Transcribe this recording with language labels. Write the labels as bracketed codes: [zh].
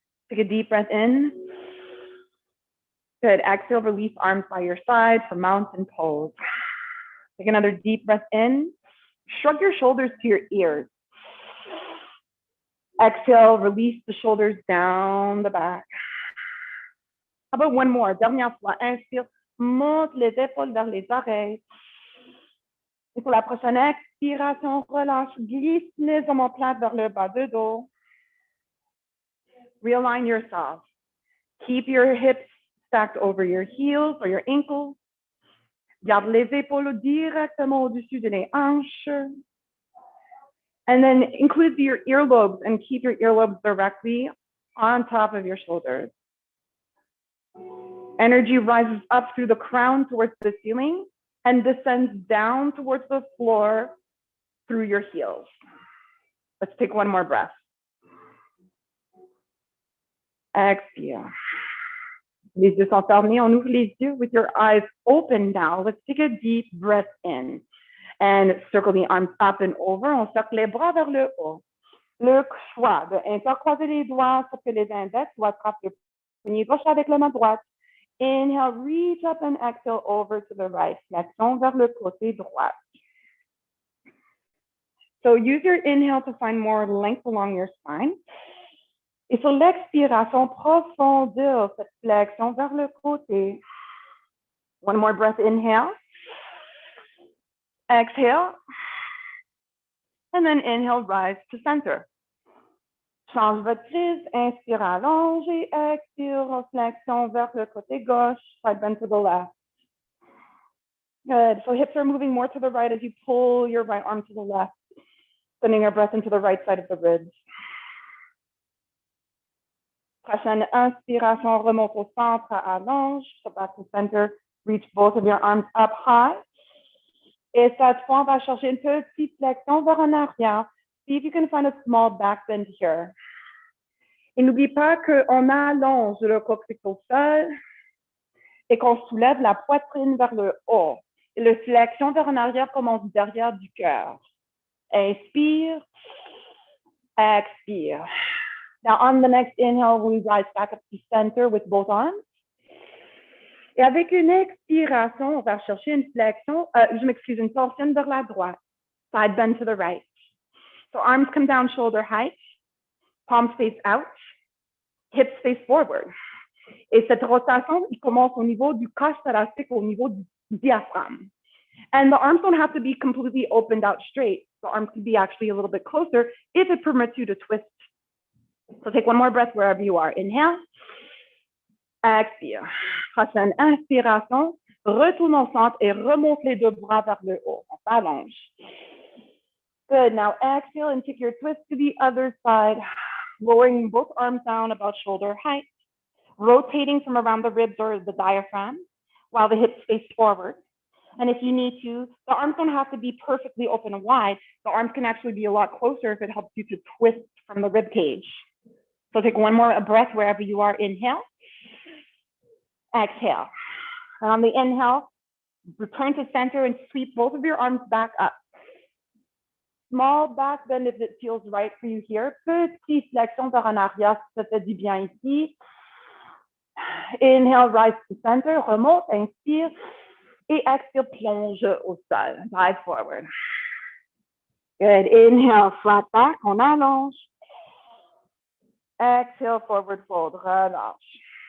[en] Take a deep breath in. Good. Exhale, release arms by your side for mountain pose. Take another deep breath in. Shrug your shoulders to your ears. Exhale, release the shoulders down the back. How about one more? [fr] Dernière fois. Inspire, monte les épaules vers les oreilles. Et pour la prochaine expiration, relâche, glisse les omoplates vers le bas de dos. [en] Realign yourself. Keep your hips stacked over your heels or your ankles. [fr] Garde les épaules directement au-dessus de les hanches. [en] And then include your earlobes and keep your earlobes directly on top of your shoulders. Energy rises up through the crown towards the ceiling and descends down towards the floor through your heels. Let's take one more breath. Exhale. [fr] Les yeux sont fermés. On ouvre les yeux [en] with your eyes open now. Let's take a deep breath in and circle the arms up and over. [fr] On cercle les bras vers le haut. Le choix de intercroiser les doigts pour que les index soient attrapent le poignet gauche avec la main droite. [en] Inhale, reach up and exhale over to the right. [fr] Flexion vers le côté droit. [en] So use your inhale to find more length along your spine. [fr] Et sur l'expiration, profondir cette flexion vers le côté. [en] One more breath, inhale. Exhale. And then inhale, rise to center. [fr] Change votre prise, inspire, allonge et expire, flexion vers le côté gauche, [en] side bend to the left. Good. So hips are moving more to the right as you pull your right arm to the left, sending your breath into the right side of the ribs. [fr] Prochaine inspiration, remonte au centre, allonge. [en] So back to center, reach both of your arms up high. [fr] Et cette fois, on va chercher une petite flexion vers en arrière. [en] See if you can find a small back bend here. [fr] Et n'oublie pas qu'on allonge le coccyx au sol et qu'on soulève la poitrine vers le haut. Et la flexion vers en arrière commence derrière du cœur. Inspire, expire. [en] Now on the next inhale, we rise back up to center with both arms. [fr] Et avec une expiration, on va chercher une flexion, une torsion vers la droite. [en] Side bend to the right. So arms come down shoulder height, palms face out, hips face forward. [fr] Et cette rotation, il commence au niveau du cache thoracique, au niveau du diaphragme. [en] And the arms don't have to be completely opened out straight. The arms can be actually a little bit closer if it permits you to twist. So take one more breath wherever you are. Inhale, expire. [fr] Prochaine inspiration, retourne au centre et remonte les deux bras vers le haut. On s'allonge. [en] Good. Now exhale and take your twist to the other side, lowering both arms down about shoulder height, rotating from around the ribs or the diaphragm while the hips face forward. And if you need to, the arms don't have to be perfectly open and wide. The arms can actually be a lot closer if it helps you to twist from the rib cage. So take one more breath wherever you are. Inhale, exhale. And on the inhale, return to center and sweep both of your arms back up. Small back bend if it feels right for you here. [fr] Petite flexion vers en arrière si ça fait du bien ici. [en] Inhale, rise to center, [fr] remonte, inspire. Et expire, plonge au sol. [en] Dive forward. Good. Inhale, flat back, [fr] on allonge. [en] Exhale, forward fold, [fr] relâche.